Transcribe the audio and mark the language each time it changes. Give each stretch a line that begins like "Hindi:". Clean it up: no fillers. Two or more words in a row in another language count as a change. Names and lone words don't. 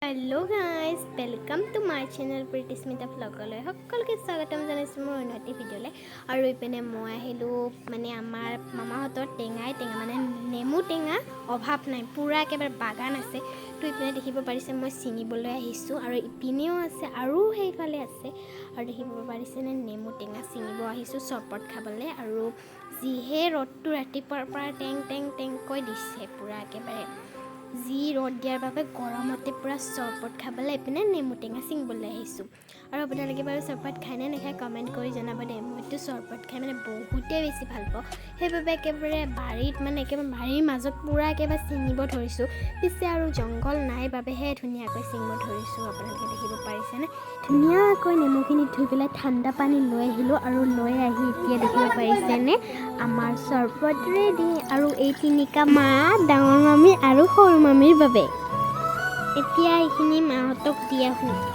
English: hello guys welcome to my channel
Assamese: प्रीतिस्मिता व्लगলৈ সকলকে স্বাগতম জনাইছো মোৰ অন্যটি ভিডিঅ'লৈ আৰু ইপিনে মই আহিলো মানে আমাৰ মামাহঁতৰ টেঙা মানে নেমু টেঙা অভাৱ নাই পুৰা একেবাৰে বাগান আছে তো ইপিনে দেখিব পাৰিছে মই চিঙিবলৈ আহিছো আৰু ইপিনেও আছে আৰু সেইফালে আছে আৰু দেখিব পাৰিছে নে নেমু টেঙা চিঙিব আহিছো চৰপট খাবলৈ আৰু যিহে ৰ'দটো ৰাতিপুৱাৰ পৰা টেং কৈ দিছে পুৰা একেবাৰে जी र'द दियार বাবে গৰমতে পুৰা চৰপট খাবলৈ এপিনে নেমু টেঙা চিঙিবলৈ আহিছো আৰু আপোনালোকে বাৰু চৰপট খায় নে নাখায় কমেণ্ট কৰি জনাব দেই মইতো চৰপট খাই মানে বহুতেই বেছি ভাল পাওঁ সেইবাবে একেবাৰে বাৰীত মানে একেবাৰে বাৰীৰ মাজত পুৰা একেবাৰে চিঙিব ধৰিছোঁ পিছে আৰু জংঘল নাই বাবেহে ধুনীয়াকৈ চিঙিব ধৰিছোঁ আপোনালোকে দেখিব পাৰিছেনে ধুনীয়াকৈ নেমুখিনি ধুই পেলাই ঠাণ্ডা পানী লৈ আহিলোঁ আৰু লৈ আহি এতিয়া দেখিব পাৰিছেনে আমাৰ চৰপট ৰেডি আৰু এই তিনিকা মা ডাঙৰ মামী আৰু সৰু মামীৰ বাবে এতিয়া এইখিনি মাহঁতক দি আহোঁ